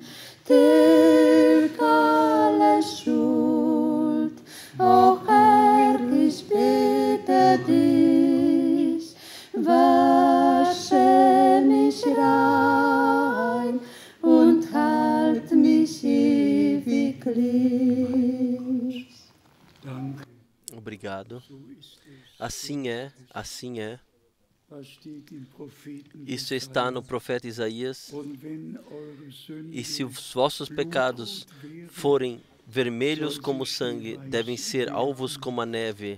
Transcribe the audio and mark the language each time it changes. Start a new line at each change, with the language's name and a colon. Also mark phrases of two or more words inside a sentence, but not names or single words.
German: Tilg alle Schuld, o Herr, ich bitte dich, wasche mich rein und halt mich ewiglich.
Portuguese: Obrigado. Assim é, assim é. Isso está no profeta Isaías. E se os vossos pecados forem vermelhos como sangue, devem ser alvos como a neve.